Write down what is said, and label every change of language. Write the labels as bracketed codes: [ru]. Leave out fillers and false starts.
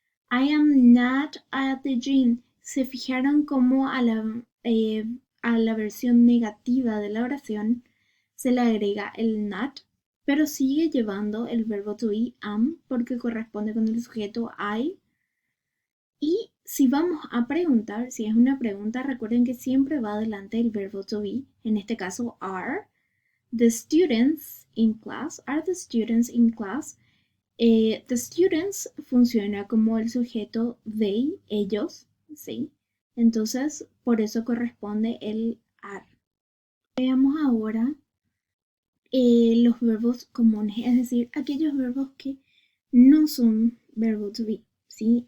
[en] I am not at the gym. [es] ¿Se fijaron cómo a la versión negativa de la oración se le agrega el not, pero sigue llevando el verbo to be, am, porque corresponde con el sujeto I? Y si vamos a preguntar, si es una pregunta, recuerden que siempre va adelante el verbo to be, en este caso are. [en] The students in class, are the students in class. [es] The students funciona como el sujeto they, ellos, ¿sí? Entonces, por eso corresponde el are. Veamos ahora los verbos comunes, es decir, aquellos verbos que no son verbo to be, ¿sí?